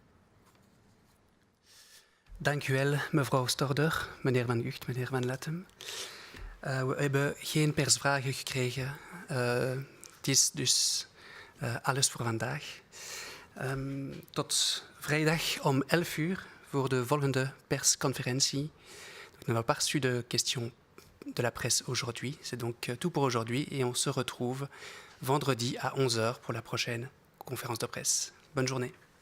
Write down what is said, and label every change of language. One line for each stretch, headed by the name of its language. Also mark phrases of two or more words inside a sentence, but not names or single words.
Dutch: Dank u wel, mevrouw Storder, meneer Van Gucht, meneer Van Lettem. We hebben geen persvragen gekregen. Het is dus alles voor vandaag. Tot vrijdag om 11 uur voor de volgende persconferentie.
French: Nous n'avons pas reçu de questions de la presse aujourd'hui. C'est donc tout pour aujourd'hui et on se retrouve vendredi à 11 h pour la prochaine conférence de presse. Bonne journée.